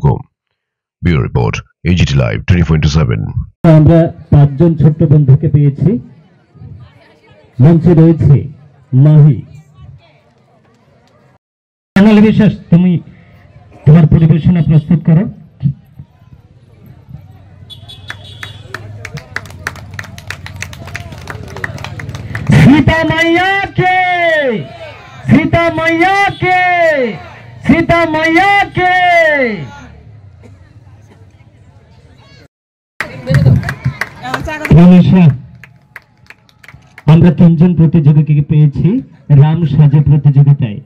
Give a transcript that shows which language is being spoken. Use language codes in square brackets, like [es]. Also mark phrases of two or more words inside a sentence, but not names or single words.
[bn] ব্যুরো রিপোর্ট, AGT লাইভ 24/7। আমরা 5 জন ছোট্ট বন্ধুকে পেয়েছি। মঞ্চে রয়েছে মাহি। বিশ্বাস, তুমি তোমার পরিবেশনা প্রস্তুত করো। [hi] सीता मैया के, सीता मैया के, सीता मैया के। [bn] আমরা 3 জন প্রতিযোগীকে পেয়েছি রাম সাজে প্রতিযোগিতায়।